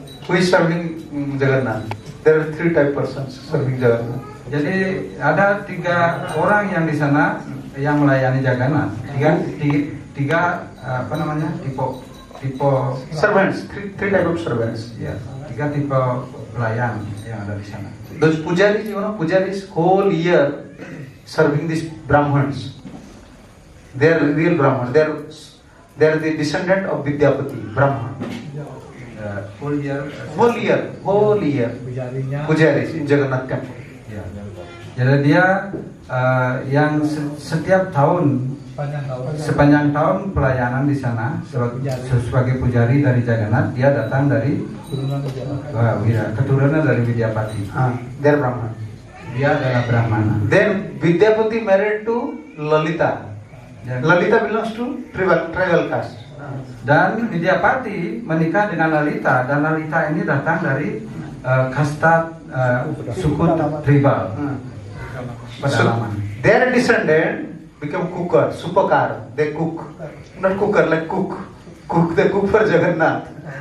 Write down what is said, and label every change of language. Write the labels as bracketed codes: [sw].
[en] who is serving Jagannath? There are 3 type persons serving Jagannath. [id] jadi ada 3 orang yang di sana yang melayani Jagannath. Tiga apa namanya, tipe [en] Servants, three type of servants. [id] ya, 3 tipe pelayan yang ada di sana. [en] Those pujaris, you know, pujaris whole year serving these Brahmins. They are real Brahmins. They are the descendant of Vidyapati, Brahman. Full year. Whole year. [id] pujarinya [en] Pujaris in Jagannath temple. [id] Ya. Jadi dia yang setiap tahun sepanjang tahun pelayanan di sana sebagai pujari dari Jagannath, dia datang dari turunan pujara. keturunan dari Vidyapati. [en] They are Brahman. [id] Dia adalah Brahmana. [en] Then Vidyapati married to Lalita. [id] Dan, [en] Lalita belongs to tribal caste. [id] dan Vidyapati menikah dengan Lalita, dan Lalita ini datang dari kasta suku tribal pedalaman. [en] Their descendant become cooker, supakar. They cook, not cooker like cook. They cook for Jagannath.